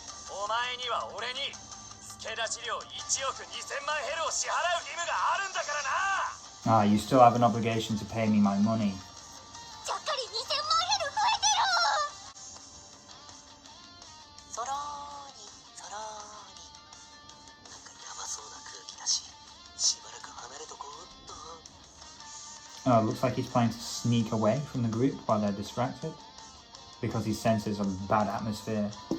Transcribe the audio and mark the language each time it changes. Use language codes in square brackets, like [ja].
[ja] お前には俺に付け出し料1億2000万ヘルを支払う義務があるんだからな。 [en] Ah, you still have an obligation to pay me my money. [ja] ちゃっかり2000万ヘル増えてる。そろーにそろーに。なんかやばそうな空気だし、しばらく離れとこうっと。 [en] Oh, looks like he's planning to sneak away from the group while they're distracted because he senses a bad atmosphere.